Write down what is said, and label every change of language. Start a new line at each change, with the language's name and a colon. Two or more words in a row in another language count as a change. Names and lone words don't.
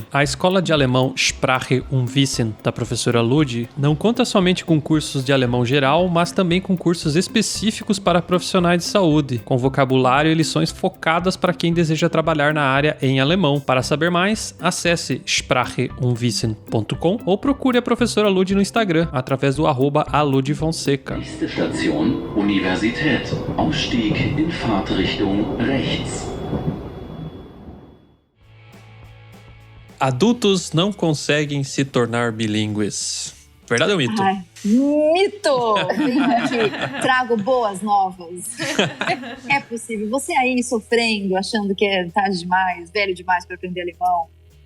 Portuguese: A escola de alemão Sprache und Wissen, da professora Ludi, não conta somente com cursos de alemão geral, mas também com cursos específicos para profissionais de saúde, com vocabulário e lições focadas para quem deseja trabalhar na área em alemão. Para saber mais, acesse spracheundwissen.com ou procure a professora Ludi no Instagram, através do @aludfonseca.
German: Nächste Station, Universität. Ausstieg in Fahrtrichtung rechts.
Portuguese: Adultos não conseguem se tornar bilíngues. Verdade ou mito? Ai, mito! Vem aqui, trago boas novas. É possível. Você aí sofrendo, achando que é tarde demais, velho demais para aprender alemão.